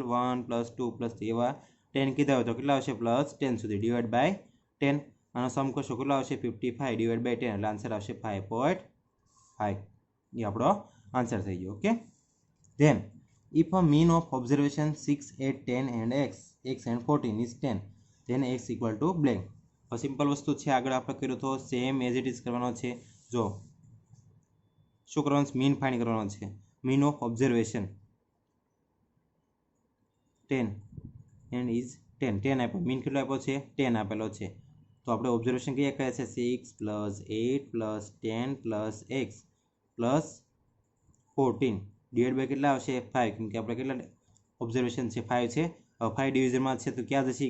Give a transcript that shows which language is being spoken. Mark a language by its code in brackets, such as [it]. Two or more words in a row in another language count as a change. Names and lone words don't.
[gu] 1 + 2 + 3 એવા 10 કીધા હોય તો કેટલા આવશે? +10 સુધી /10. આનો સમ કરશો કેટલો આવશે? 55 / 10 એટલે આન્સર આવશે 5.5. એ આપણો આન્સર થઈ ગયો. [en] ઓકે. then if a mean of observation 6 8 10 and x and 14 is 10 then x = blank. [gu] હવે સિમ્પલ વસ્તુ છે. આગળ આપણે કર્યું તો [en] same as it is [gu] કરવાનો છે. જો શું કરવાનું છે? મીન ફાઇન્ડ કરવાનો છે. [en] mean of observation [gu] 10 [en] and is [gu] 10 આપ્યો. મીન કેટલો આપ્યો છે? 10 આપેલો છે. તો આપણે ઓબ્ઝર્વેશન કયા છે? 6 + 8 + 10 + x + 14 / કેટલા આવશે? 5. કેમ કે આપણે કેટલા ઓબ્ઝર્વેશન છે? 5 છે. 5 ડિવિઝનમાં છે તો ક્યાં જશે?